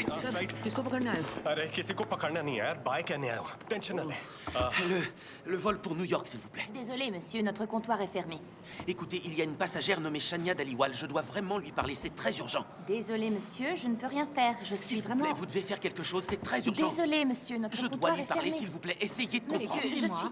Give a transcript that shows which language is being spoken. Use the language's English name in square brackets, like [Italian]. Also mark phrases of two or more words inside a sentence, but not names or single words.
[Hindi] किसको पकड़ना है? अरे किसी को पकड़ना नहीं है यार, बाय कहने आया हूँ। टेंशन न ले। [French] Le vol pour New York, s'il vous plaît. Désolé, monsieur, notre comptoir est fermé. Écoutez, il y a une passagère nommée Shania Dhaliwal. Je dois vraiment lui parler, c'est très urgent. Désolé, monsieur, je ne peux rien faire. Je suis vraiment... S'il vous plaît, vous devez faire quelque chose, c'est très urgent. Désolé, monsieur, notre Je comptoir dois lui est parler, fermé. s'il vous plaît. Essayez de comprendre. Monsieur, je suis...